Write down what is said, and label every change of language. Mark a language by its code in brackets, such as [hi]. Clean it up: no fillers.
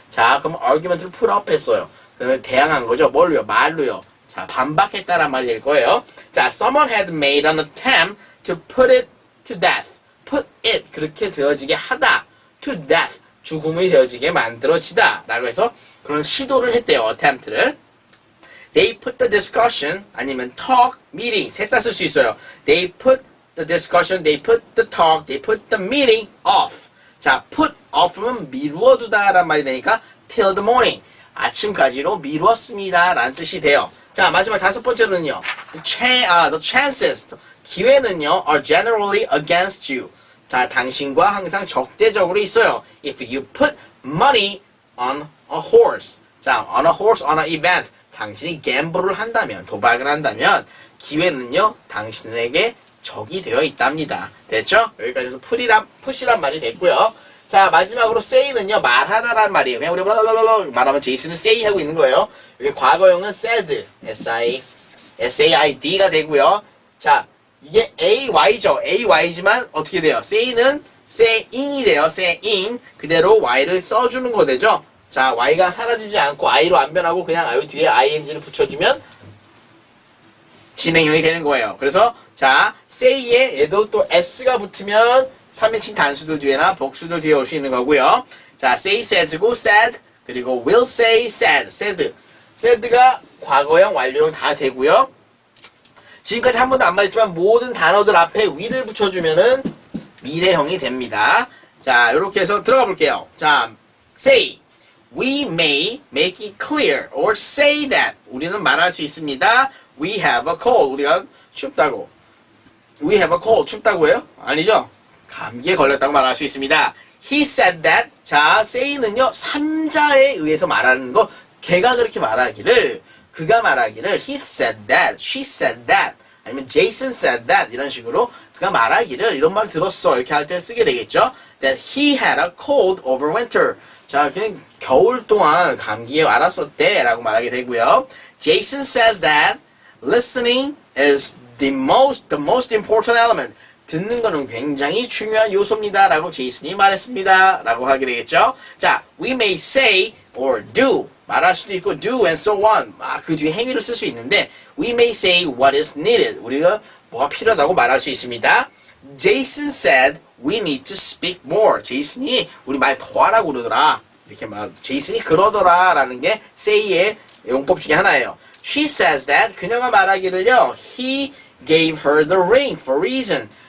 [ko] 자, 그럼 argument를 put up 했어요. 그러면 대항한 거죠. 뭘로요? 말로요. 자, 반박했다란 말이 될 거예요. [en] 자, someone had made an attempt to put it to death. put it, [ko] 그렇게 되어지게 하다. [en] to death, [ko] 죽음이 되어지게 만들어지다. 라고 해서 그런 시도를 했대요. attempt를. [en] They put the discussion, [ko] 아니면 talk, meeting, 셋 다 쓸 수 있어요. [en] They put the discussion, they put the talk, they put the meeting off. [ko] 자, put off는 미루어두다 란 말이 되니까 [en] till the morning, [ko] 아침까지로 미루었습니다 라는 뜻이 돼요. 자, 마지막 5번째로는요. [en] The chances, [ko] 기회는요, [en] are generally against you. [ko] 자, 당신과 항상 적대적으로 있어요. [en] If you put money on a horse. 자, on a horse, on an event. [ko] 당신이 갬블을 한다면, 도박을 한다면 기회는요, 당신에게 적이 되어 있답니다. 됐죠? 여기까지 해서 put이란 말이 됐고요. 자, 마지막으로 say는요, 말하다란 말이에요. 그냥 우리 말하면 제이슨은 say 하고 있는 거예요. 여기 과거형은 said, S-A-I-D가 되고요. 자, 이게 AY죠. AY지만 어떻게 돼요? say는 saying이 돼요. saying. 그대로 Y를 써주는 거 되죠? 자, Y가 사라지지 않고 I로 안 변하고 그냥 I 뒤에 ING를 붙여주면 진행형이 되는 거예요. 그래서 자, say에 얘도 또 S가 붙으면 3인칭 단수들 뒤에나 복수들 뒤에 올 수 있는 거고요. 자, say, says고 said, 그리고 will say, said, said. said가 과거형, 완료형 다 되고요. 지금까지 한 번도 안 말했지만 모든 단어들 앞에 will을 붙여주면은 미래형이 됩니다. 자, 이렇게 해서 들어가 볼게요. 자, say. [en] We may make it clear or say that. [ko] 우리는 말할 수 있습니다. [en] We have a cold. [ko] 우리가 춥다고. [en] We have a cold. [ko] 춥다고 해요? 아니죠? 감기에 걸렸다고 말할 수 있습니다. [en] He said that. [ko] 자, say는요, 3자에 의해서 말하는 거. 걔가 그렇게 말하기를 그가 말하기를 [en] he said that, she said that, [ko] 아니면 [en] Jason said that [ko] 이런 식으로 그가 말하기를 이런 말 들었어 이렇게 할 때 쓰게 되겠죠. [en] That he had a cold over winter. [ko] 자, 그냥 겨울 동안 감기에 앓았었대 라고 말하게 되고요. [en] Jason says that listening is the most important element. [ko] 듣는 거는 굉장히 중요한 요소입니다 라고 제이슨이 말했습니다 라고 하게 되겠죠. 자, [en] we may say or do [ko] 말할 수도 있고 [en] do and so on [ko] 그 뒤에 행위를 쓸 수 있는데 [en] we may say what is needed [ko] 우리가 뭐가 필요하다고 말할 수 있습니다. [en] Jason said we need to speak more. [ko] 제이슨이 우리 말 더 하라고 그러더라. 이렇게 막 제이슨이 그러더라 라는 게 say의 용법 중에 하나예요. [en] She says that [ko] 그녀가 말하기를요. [en] He gave her the ring for reason.